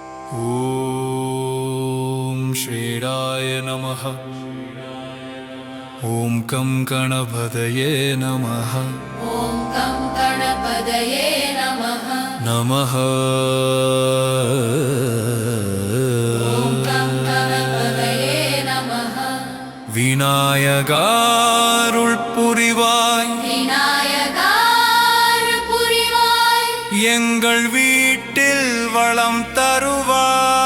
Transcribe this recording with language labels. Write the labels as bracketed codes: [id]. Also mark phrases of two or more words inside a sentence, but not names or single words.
[sa] ॐ श्रीराय नमः. ॐ गं गणपतये नमः. ॐ गं गणपतये नमः நமः. ॐ गं गणपतये नमः [ta] விநாயகாருள் புரிவாய் விநாயகார் புரிவாய் எங்கள் வீட்டில் வளம் தருவாய்.